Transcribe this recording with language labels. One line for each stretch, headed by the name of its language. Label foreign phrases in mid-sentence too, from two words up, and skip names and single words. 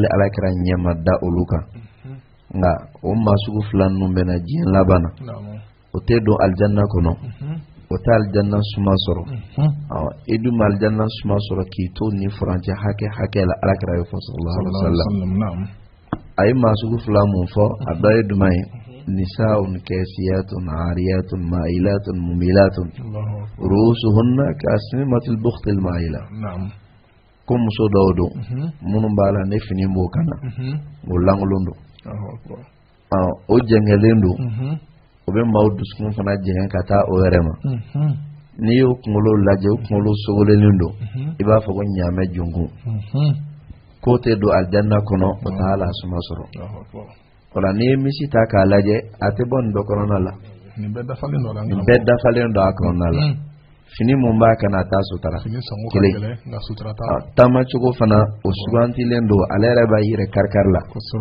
Bambara: Alakira ɲɛ ma da olu kan nka o maa sugu fila ninnu bɛna diɲɛ laban na o tɛ don alijanna kɔnɔ o tɛ alijanna suma sɔrɔ i dun ma alijanna suma sɔrɔ k'i to ni furancɛ hakɛ la Alakira ye fɔ
Arabic: صلى الله عليه وسلم
Bambara: a ye maa sugu fila mun fɔ a dɔ ye jumɛn ye
Arabic: نساء كاسيات عاريات مائلات مميلات رؤوسهن كأسنمة البخت المائلة
Bambara: ko muso dɔw don minnu b'a la ne fini b'o kana o langolon don o jɛngɛlen don o bɛ maaw dusukun fana jɛngɛ ka taa o yɛrɛ ma n'i y'o kunkolo lajɛ o kunkolo sogolenen don i b'a fɔ ko ɲaamɛ jonkun k'o tɛ don alijanna kɔnɔ o t'a la suma sɔrɔ o la n'i ye misi ta k'a lajɛ a tɛ bɔ nin dɔ kɔnɔna la nin bɛɛ dafalen don a kɔnɔna la fini mun b'a kana taa sutara kelen taama cogo fana o sugantilen don ale yɛrɛ b'a yɛrɛ kari la